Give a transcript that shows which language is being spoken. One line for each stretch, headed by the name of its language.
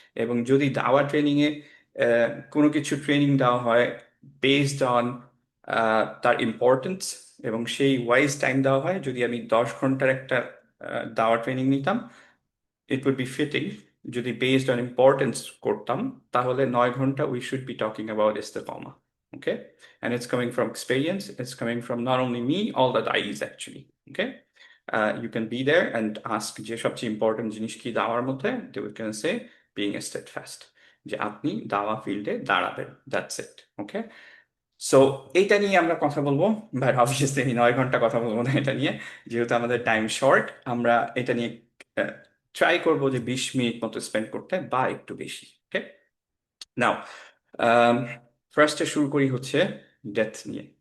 Bangla: এবং যদি দাওয়া ট্রেনিংয়ে কোনো কিছু ট্রেনিং দেওয়া হয় বেসড অন তার ইম্পর্টেন্স, এবং সেই ওয়াইজ টাইম দেওয়া হয়। যদি আমি 10 ঘন্টার একটা দাওয়া ট্রেনিং নিতাম,
English: it would be fitting
Bangla: যদি
English: based on importance
Bangla: করতাম, তাহলে 9 ঘন্টা
English: we should be talking about istiqamah. Okay, and it's coming from experience, it's coming from not only me, all the da'is actually. Okay, you can be there and ask
Bangla: যে সবচেয়ে important জিনিস কি দাওয়ার মধ্যে,
English: they would can say being steadfast,
Bangla: যে আপনি দাওয়া ফিল্ডে দাঁড়াবেন,
English: that's it.
Bangla: Okay, সো এইটা নিয়ে আমরা কথা বলবো, বাট অবভিয়াসলি আমি 9 ঘন্টা কথা বলবো না এটা নিয়ে, যেহেতু আমাদের টাইম শর্ট। আমরা এটা নিয়ে ট্রাই করবো যে 20 মিনিট মতো স্পেন্ড করতে বা একটু বেশি। ওকে, নাও ফার্স্টে শুরু করি হচ্ছে ডেথ নিয়ে।